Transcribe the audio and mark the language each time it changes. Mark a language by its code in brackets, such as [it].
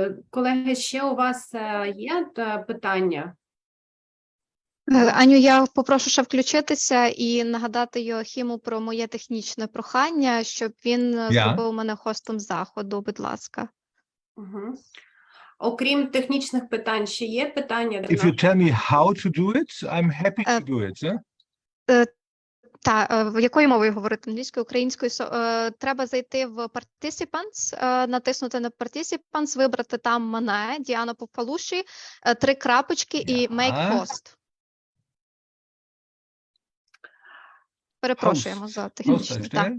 [uk] Колеги, ще у вас є питання? Аню, я попрошу ще включитися і нагадати Йоахіму про моє технічне прохання, щоб він зробив мене хостом заходу, будь ласка. Угу. Окрім технічних питань, ще є питання? [en] If you tell me how to do it, I'm happy to do it. [uk] Якою мовою говорити? Англійською, українською? Треба зайти в Participants, натиснути на Participants, вибрати там мене, Діана Попалуші, 3 крапочки і Make Host. Перепрошуємо за технічні.